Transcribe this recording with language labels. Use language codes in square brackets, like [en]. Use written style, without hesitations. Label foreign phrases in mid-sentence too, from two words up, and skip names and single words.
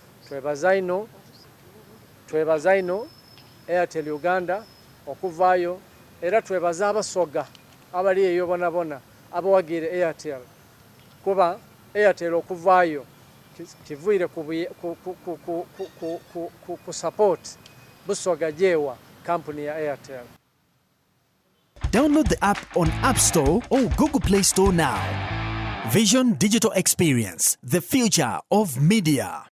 [lg] Twebaza ino Airtel Uganda okuvaayo era twebaza abasoga abali eyo bonabona abawagire Airtel kuba Airtel okuvaayo kivuire ku support Busoga jewa company ya Airtel. [en] Download the app on App Store or Google Play Store now. Vision Digital Experience, the future of media.